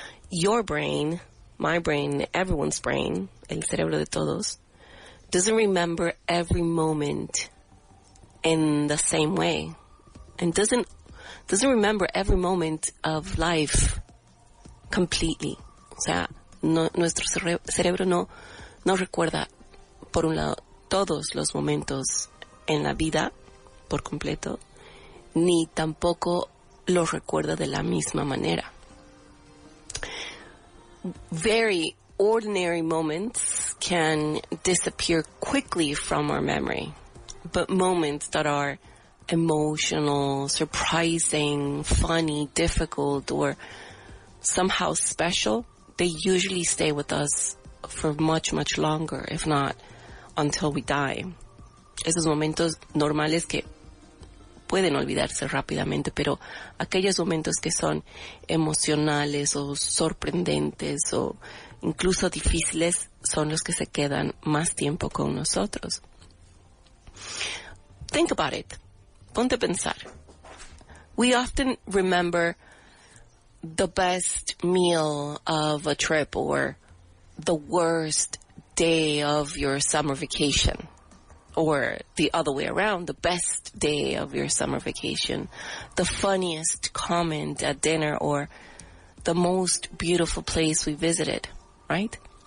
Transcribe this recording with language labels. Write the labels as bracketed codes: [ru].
[en] Your brain, my brain, everyone's brain, [es] el cerebro de todos, [en] doesn't remember every moment in the same way, and doesn't remember every moment of life completely. [es] O sea, nuestro cerebro no recuerda, por un lado, todos los momentos en la vida por completo, ni tampoco los recuerda de la misma manera. [en] Very ordinary moments can disappear quickly from our memory, but moments that are emotional, surprising, funny, difficult, or somehow special, they usually stay with us for much, much longer, if not until we die. [es] Esos momentos normales que pueden olvidarse rápidamente, pero aquellos momentos que son emocionales o sorprendentes o incluso difíciles son los que se quedan más tiempo con nosotros. [en] Think about it. [es] Ponte a pensar. [en] We often remember the best meal of a trip or the worst day of your summer vacation, or the other way around, the best day of your summer vacation, the funniest comment at dinner, or the most beautiful place we visited, right?